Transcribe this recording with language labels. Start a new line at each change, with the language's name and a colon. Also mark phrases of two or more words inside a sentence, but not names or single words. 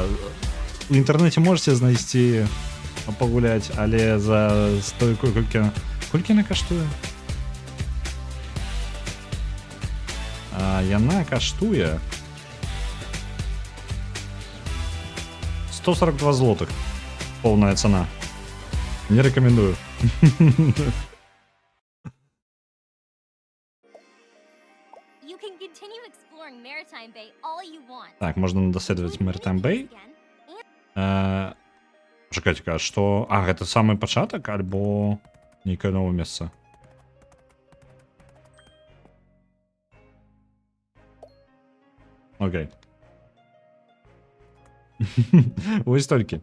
Belarusian: У інтэрнэце можете знайсці пагуляць, але за стойку колькі яна каштуе? Яна каштуе 142 злотых.
Russian: Полная цана. Не рекомендую.
English: You can continue exploring Maritime Bay all you want.
Belarusian: Так, можна даследаваць Maritime Bay. Чакайце, а што... А, гэта самы пачатак, альбо нейкае новае месца? Окей. Вось толькі.